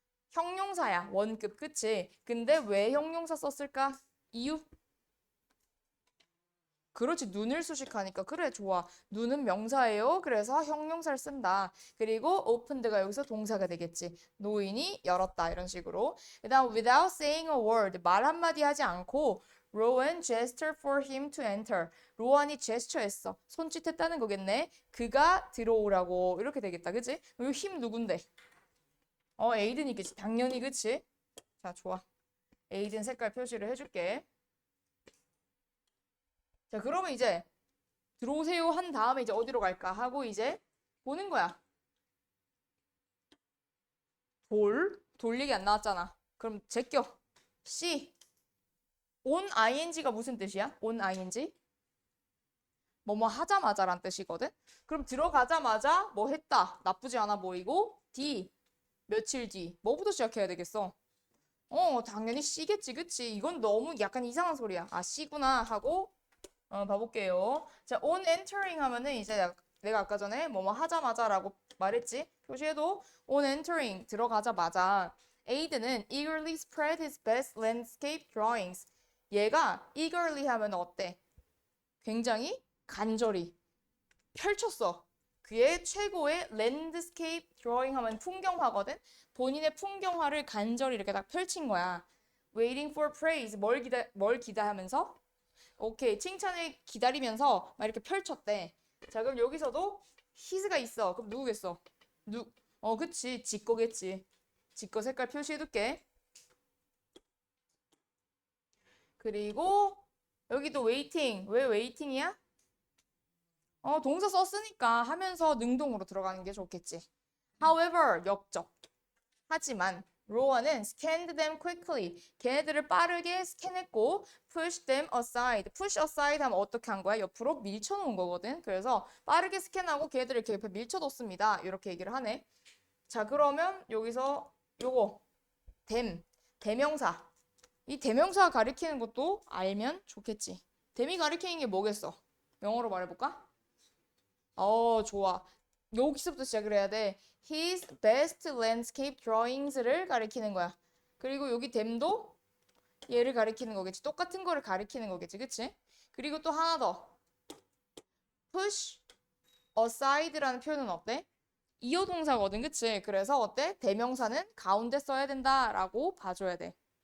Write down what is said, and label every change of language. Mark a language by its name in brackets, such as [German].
[Korean] 형용사야 원급. 그치? 근데 왜 형용사 썼을까? 이유? 그렇지. 눈을 수식하니까. 그래, 좋아. 눈은 명사예요. 그래서 형용사를 쓴다. 그리고 opened가 여기서 동사가 되겠지. 노인이 열었다. 이런 식으로. 그 다음 [English] without saying a word. [Korean] 말 한마디 하지 않고 [English] Rowan gestured for him to enter. [Korean] 로안이 제스처했어. 손짓했다는 거겠네. 그가 들어오라고. 이렇게 되겠다. 그치? 이 힘 누군데? 에이든이겠지. 당연히 그치? 자, 좋아. 에이든 색깔 표시를 해줄게. 자, 그러면 이제 들어오세요 한 다음에 이제 어디로 갈까 하고 이제 보는 거야. 돌 얘기 안 나왔잖아. 그럼 제껴. C. on ing가 무슨 뜻이야? on ing? 뭐뭐 하자마자란 뜻이거든. 그럼 들어가자마자 뭐 했다. 나쁘지 않아 보이고 D. 며칠 뒤. 뭐부터 시작해야 되겠어? 당연히 C겠지, 그치? 이건 너무 약간 이상한 소리야. 아, C구나 하고 봐볼게요. 자, on entering 하면은 이제 내가 아까 전에 뭐뭐 하자마자라고 말했지. 표시에도 [English] on entering [Korean] 들어가자마자 에이드는 [English] eagerly spread his best landscape drawings. [Korean] 얘가 eagerly 하면 어때? 굉장히 간절히 펼쳤어. 그의 최고의 랜드스케이프 드로잉 하면 풍경화거든. 본인의 풍경화를 간절히 이렇게 딱 펼친 거야. [English] waiting for praise [Korean] 뭘 기다하면서 오케이 칭찬을 기다리면서 막 이렇게 펼쳤대. 자 그럼 여기서도 his가 있어. 그럼 누구겠어? 그치 지 거겠지. 지 거 색깔 표시해둘게. 그리고 여기도 waiting. 왜 waiting이야? 동사 썼으니까 하면서 능동으로 들어가는 게 좋겠지. However, 역적. 하지만 [English] 로어는 scanned them quickly. [Korean] 걔네들을 빠르게 스캔했고 [English] push them aside. [Korean] push aside 하면 어떻게 한 거야? 옆으로 밀쳐놓은 거거든. 그래서 빠르게 스캔하고 걔네들을 이렇게 옆에 밀쳐뒀습니다. 이렇게 얘기를 하네. 자, 그러면 여기서 요거 them, 대명사. 이 대명사 가리키는 것도 알면 좋겠지. them이 가리키는 게 뭐겠어? 영어로 말해볼까? 좋아. 여기서부터 시작을 해야 돼. [English] His best landscape drawings를 [Korean] 가리키는 거야. 그리고 여기 them도 얘를 가리키는 거겠지. 똑같은 거를 가리키는 거겠지. 그치? 그리고 또 하나 더. push aside라는 표현은 어때? 이어 동사거든. 그치? 그래서 어때? 대명사는 가운데 써야 된다라고 봐줘야 돼.